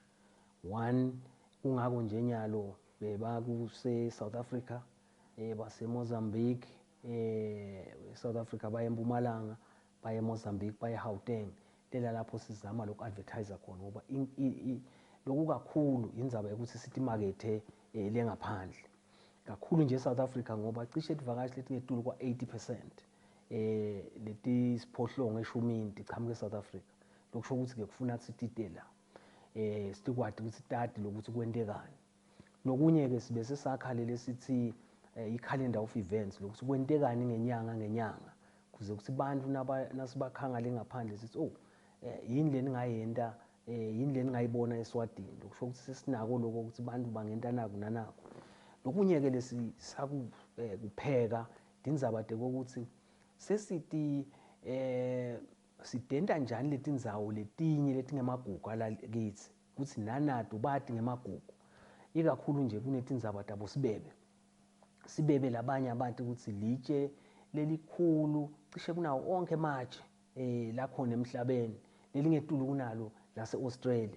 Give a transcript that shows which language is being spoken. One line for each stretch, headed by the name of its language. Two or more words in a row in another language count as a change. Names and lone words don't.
Swati: One kungako njenyalo bakuse South Africa base Mozambique South Africa baye eMpumalanga baye Mozambique baye Gauteng lela lapho sizama lokhu advertiser khona ngoba lokhu kakhulu indzaba ukuthi sithi market lengaphandle kakhulu nje South Africa ngoba cishe ivakashi letingetulu kwa 80% leti siphohlongo eshumini tichamuke South Africa. Lokusho ukuthi ke kufuna sititela sikwati ukuthi tati lokuthi kwentekani. Nokunye ke sibe sesakhalele sithi i-
English: calendar of events
Swati: lokuthi kwentekani ngenyanga kuze ukuthi bantu nasibakhanga lengaphandle sithi yini leningayenda yini leningayibona eSwatini. Lokusho ukuthi sesinako lokho ukuthi bantu bangenta naku nanako. Nokunye ke lesisaku kupheka indzaba ukuthi sesithi sidenda njani leti ndzawo letinye letingemagugu ala kithi ukuthi nanato bati ngemagugu ikakhulu nje kunetindzaba tabo sibebe labanye abantu ukuthi litshe lelikhulu cishe kunawo onke matshe lakhona emhlabeni lelingetulu kunalo lase Australia.